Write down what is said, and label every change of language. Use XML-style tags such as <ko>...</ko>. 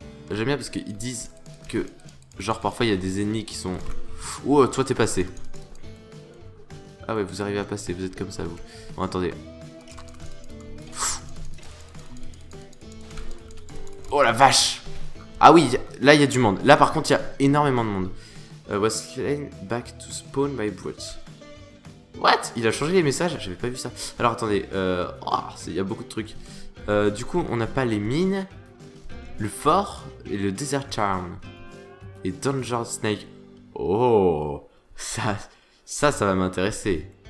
<fr>J'aime bien parce qu'ils disent que, genre, parfois, il y a des ennemis qui sont... Oh, toi, t'es passé. Ah ouais, vous arrivez à passer, vous êtes comme ça, vous. Bon, attendez. Oh la vache! Ah oui, là il y a du monde. Là par contre il y a énormément de monde.</fr> <en>Was slain back to spawn by brutes. What?</en> <fr>Il a changé les messages? J'avais pas vu ça. Alors attendez, il y a beaucoup de trucs. Du coup on n'a pas les mines, le fort et le desert charm. Et Danger Snake. Oh, ça va m'intéresser.</fr>